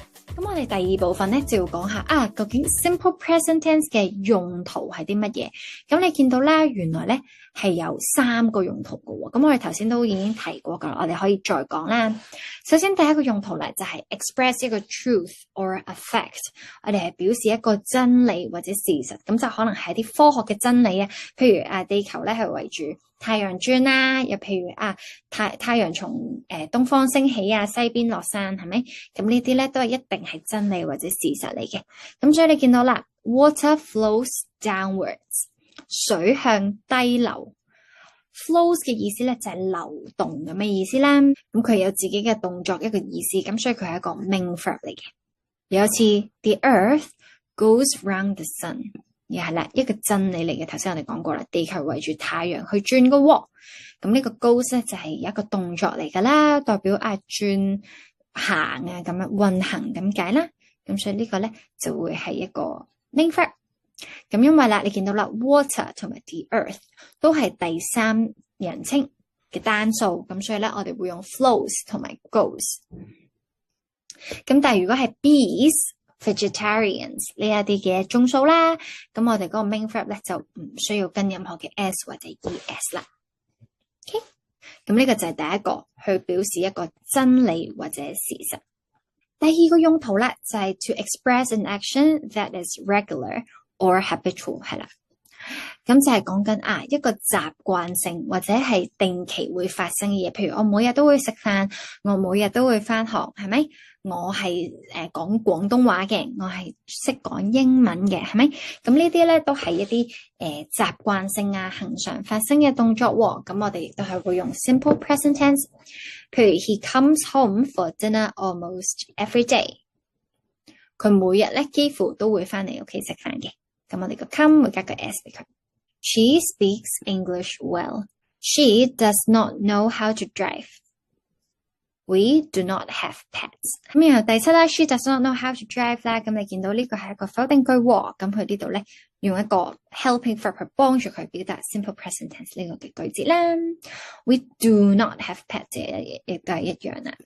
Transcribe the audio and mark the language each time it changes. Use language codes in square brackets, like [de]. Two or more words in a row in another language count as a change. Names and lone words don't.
[yue] 咁我哋第二部分咧就要講下究竟 [en] simple present tense [yue] 嘅用途係啲乜嘢？咁你見到咧，原來咧係有3個用途嘅喎。咁我哋頭先都已經提過噶啦，我哋可以再講啦。首先第一個用途咧就係 express 一個 [en] truth or a fact， [yue] 我哋係表示一個真理或者事實。咁就可能係啲科學嘅真理啊，譬如地球咧係圍住太陽轉啦，又譬如太陽從東方升起啊，西邊落山，係咪？咁呢啲咧都係一定係真理或者事實嚟嘅。咁所以你見到啦 ， [en] water flows downwards， [yue] 水向低流。flows 嘅意思咧就係流動咁嘅意思啦。咁佢有自己嘅動作一個意思，咁所以佢係一個 [en] main verb [yue] 嚟嘅。有一次 [en] the earth goes round the sun。 [yue] 又係啦，一個真理嚟嘅。頭先我哋講過啦，地球圍住太陽去轉個喎。咁呢個 goes 咧就係一個動作嚟噶啦，代表轉行咁樣運行咁解啦。咁所以呢個咧就會係一個 [en] main verb。 [yue] 咁因為啦，你見到啦 ，water 同埋 [en] the earth [yue] 都係第三人稱嘅單數，咁所以咧我哋會用 flows 同埋 goes。咁但係如果係 bees、vegetarians 呢一啲嘅眾數啦，咁我哋嗰個 [en] main verb [yue] 咧就唔需要跟任何嘅 s 或者 es 啦。OK， 咁呢個就係第一個去表示一個真理或者事實。第二個用途咧就係 [en] to express an action that is regular or habitual， [yue] 係啦。咁就係講緊一個習慣性或者係定期會發生嘅嘢，譬如我每日都會食飯，我每日都會返學，係咪？我係講廣東話嘅，我係識講英文嘅，係咪？咁呢啲咧都係一啲習慣性恆常發生嘅動作喎。咁我哋亦都係會用 [en] simple present tense。譬如 He comes home for dinner almost every day。 [yue] 佢每日咧幾乎都會返嚟屋企食飯嘅。咁我哋個 come 會加個 s 俾佢。 [en] She speaks English well. She does not know how to drive. We do not have pets。 [yue] 咁然後第七啦 ， [en] She does not know how to drive [yue] 啦。咁你見到呢個係一個否定句喎。咁佢呢度咧用一個 [en] helping verb [yue] 去幫助佢表達 [en] simple present tense [yue] 呢個嘅句子啦。 [en] We do not have pets [yue] 亦都係一樣啦。